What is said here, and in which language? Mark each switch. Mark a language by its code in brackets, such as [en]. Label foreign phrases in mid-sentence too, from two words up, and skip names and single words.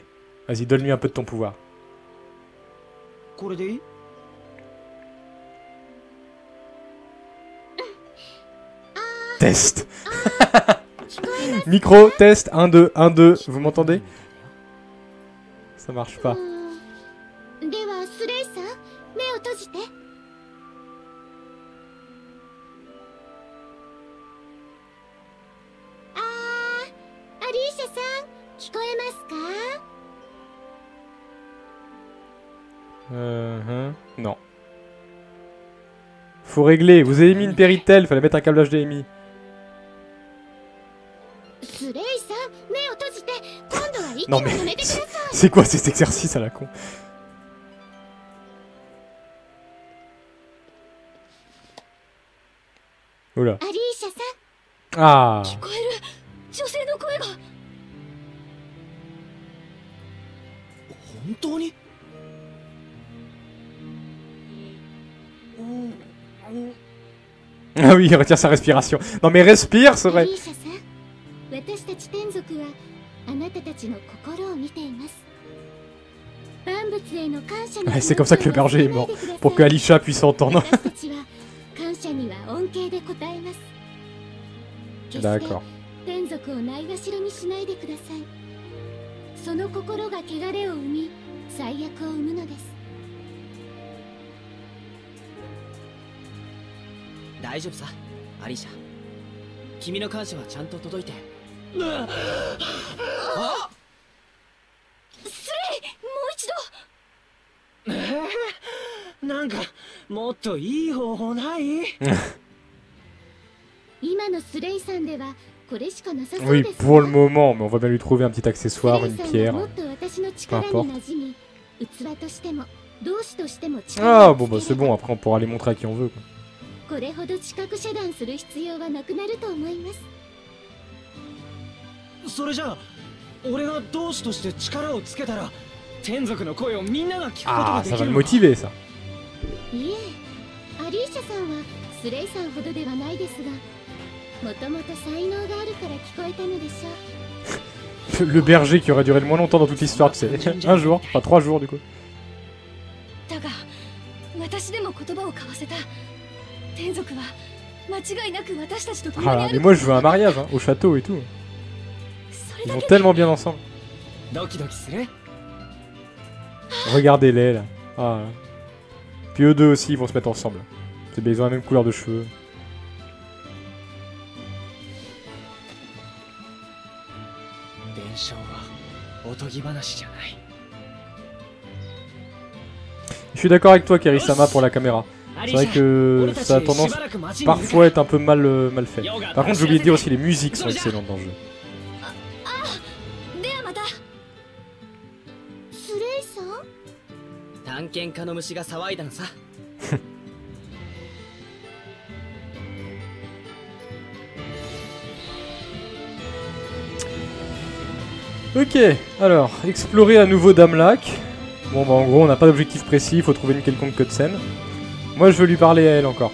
[fr] Vas-y, donne-lui un peu de ton pouvoir. Test. Micro, test, 1, 2, 1, 2. Vous m'entendez? Ça marche pas. [ja] ではスレイさん、目を閉じて。アリーシャさん、聞こえますか？ [fr] Non. Faut régler. Vous avez mis une Péritel, fallait mettre un câble HDMI. [ja] スレイさん、目を閉じて。今度は息 [fr] Non [ja] を [fr] mais [ja] 止めてください。 [fr] c'est quoi cet exercice à la con? Oula. [ja] アリーシャさん、 Ah. 聞こえる。女性の声が。本当に [fr] Ah oui, il retient sa respiration. Non mais respire, c'est [ja] ア [fr] vrai. [ja] リーシャさん、私たち天族はあなたたちの心を見ています。万物への感謝の [fr] Ouais, c'est comme ça que le berger est mort. Pour que Alisha puisse entendre. [ja] 私たちは感謝には恩恵で応えます。決して [fr] D'accord. [ja] 天族をないがしろにしないでください。その心が汚れを生み、最悪を生むのです。大丈夫さ、アリーシャ。君の感謝はちゃんと届いて。スレイ、もう一度。なんかもっといい方法ない？今のスレイさんではこれしかなさそう [fr] Oui, [ja] です。 [fr] pour le moment, mais on va bien lui trouver un petit accessoire, [ja] スレイ [fr] une [ja] さんは [fr] pierre. [ja] もっと私の力に馴染み、器としても同志としても [fr] Ah [ja] 力 [fr] bon [ja] を [fr] bah [ja] つけ [fr] c'est [ja] れば [fr] bon, après on pourra les montrer à qui on veut. Quoi. [ja] これほど知覚遮断する必要はなくなると思います。それじゃあ俺が同志として力をつけたら天族の声をみんなが聞くことが [fr] Ah, [ja] で [fr] ça [ja] き [fr] va [ja] る [fr] le [ja] のか？ [fr] motiver ça. [ja] いえ、アリーシャさんはスレイさんほどではないですが、もともと才能があるから聞こえたのでしょう。 [fr] Le berger qui aurait duré le moins longtemps dans toute l'histoire, tu sais. Un jour, enfin 3 jours du coup. [ja] だが、私でも言葉を交わせた。天族は間違いなく私たちと共に [fr] Ah, [ja] あ [fr] mais [ja] る。 [fr] moi je veux un mariage, hein, au château et tout. [ja] それ [fr] Ils [ja] だ [fr] vont [ja] け [fr] tellement bien ensemble. [ja] ドキドキする？ [fr] Regardez-les là. Ah. Puis eux deux aussi, ils vont se mettre ensemble. C'est bien, ils ont la même couleur de cheveux. [ja] 伝承はおとぎ話じゃない。 [fr] Je suis d'accord avec toi, Kerisama, pour la caméra. [ja] ア [fr] C'est [ja] リー [fr] vrai [ja] シャ、 [fr] que [ja] 俺たち [fr] ça a tendance [ja] しばらく街にいるから [fr] parfois à être un peu mal fait. Par contre, j'ai oublié de dire aussi, les musiques sont excellentes dans le jeu. [ja] ではまた。スレイさん？探検家の虫が騒いだのさ。 [fr] Ok, alors, explorer à nouveau Damlac. Bon bah en gros on n'a pas d'objectif précis, il faut trouver une quelconque cutscene. Moi je veux lui parler à elle encore.